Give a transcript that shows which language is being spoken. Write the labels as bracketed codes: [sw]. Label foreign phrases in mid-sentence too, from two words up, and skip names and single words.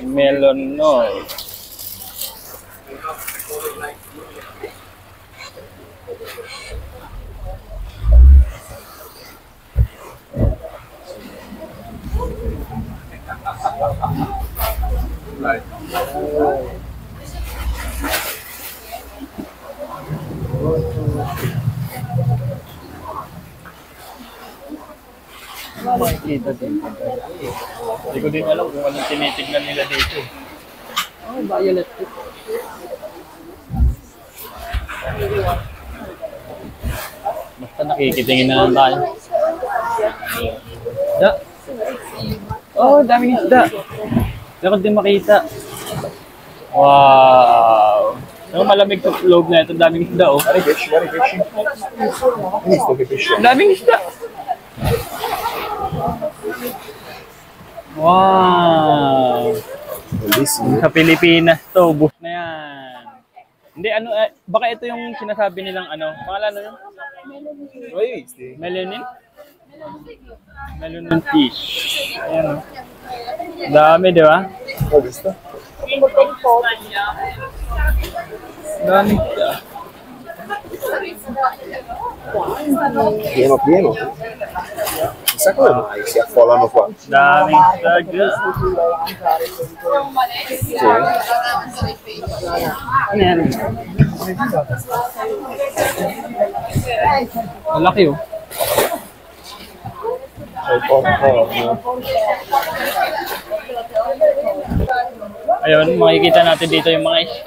[en] Melonol. they call it like right. [tl] Makikita din. Hindi ko din alam kung anong tinitignan nila dito. Oh, violet. Basta nakikitingin na lang tayo. Isda. Oh, daming isda. Dapat din makita. Wow. Ang malamig sa loob na ito, daming isda oh. [en] Very fish. Needs to be fish. [tl] Daming isda. Wow. Sa Pilipinas to, bus na yan. Hindi, ano, baka ito yung sinasabi nilang ano, pangalan ano yun? [en] Melanin? Melanin fish. [tl] Ayan. Dami, di ba? Oh, gusto? Dami siya. [it] Pieno. Chissà come mai si affollano qua. [tl] Daming isda. Malaki oh. Ayun, makikita natin dito yung mga isda.